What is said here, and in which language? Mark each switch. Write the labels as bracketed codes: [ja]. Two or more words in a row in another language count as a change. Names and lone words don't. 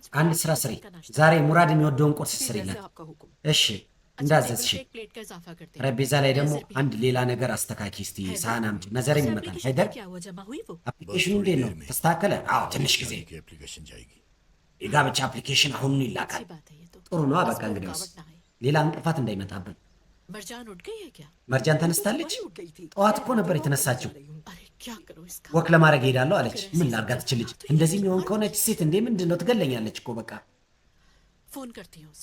[am] አንድ ስራ ስሪ። ዛሬ ሙራድ የሚወደውን ቁርስ ስሪለት። [ur] आपका हुक्म [am] እሺ [ur] अच्छा, [am] እንዳዘዝሽ። [ur] टेबल पे एक प्लेट का इजाफा करते हैं [am] ጠረጴዛ ላይ ደግሞ [ur] नजर भी। [am] አንድ ሌላ ነገር አስተካኪ እስቲ። ሳህን አምጪ። ነዘርም [ur] अच्छा, [am] ይመጣል። [ur] application [am] ሃይደር [ur] क्या हुआ जमा हुई वो [am] አፕሊኬሽኑ እንዴት ነው? ተስተካከለ? አዎ ትንሽ ጊዜ። [ur] की एप्लीकेशन जाएगी। [am] የጋብቻ አፕሊኬሽን አሁኑን ይላካል። [ur] अच्छी बात है ये तो [am] ጥሩ ነው። [ur] बस [am] በቃ [ur] कोई [am] እንግዲያውስ [ur] रुकावट ना आए। [am] ሌላ እንቅፋት እንዳይመጣብን። [ur] मरजान उठ गई है क्या [am] መርጃን ተነስታለች? [ur] सुबह ही उठ गई थी। [am] ጠዋት እኮ ነበር የተነሳችው። [ur] अरे क्या करो इसका [am] ወክ ለማድረግ ሄዳለሁ አለች። ምን ላርጋት ትችልች? እንደዚህ የሚሆን ከሆነች ሴት እንዴ ምንድን ነው? ትገለኛለች እኮ በቃ። [ur] फोन करती हूँ उसे